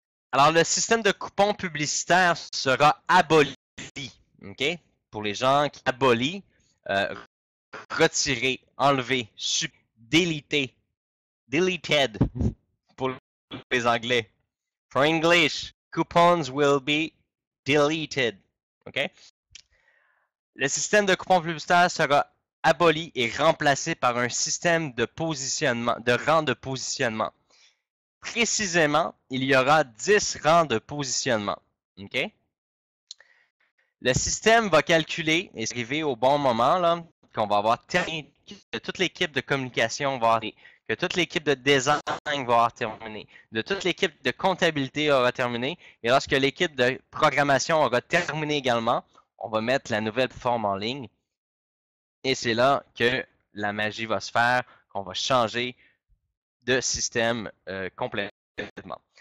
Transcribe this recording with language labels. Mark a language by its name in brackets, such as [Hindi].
[French] Alors, le système de coupons publicitaires sera aboli. OK? Pour les gens qui abolit, retirer, enlever, deleter, deleted pour les Anglais. [English] For English, coupons will be deleted. OK? [French] Le système de coupons publicitaires sera aboli et remplacé par un système de positionnement, de rang de positionnement. Précisément, il y aura 10 rangs de positionnement. OK? Le système va calculer, et c'est arrivé au bon moment, là, qu'on va avoir terminé, que toute l'équipe de communication va avoir, que toute l'équipe de design va avoir terminé, de toute l'équipe de comptabilité aura terminé, et lorsque l'équipe de programmation aura terminé également, on va mettre la nouvelle forme en ligne, et c'est là que la magie va se faire, qu'on va changer de système complètement.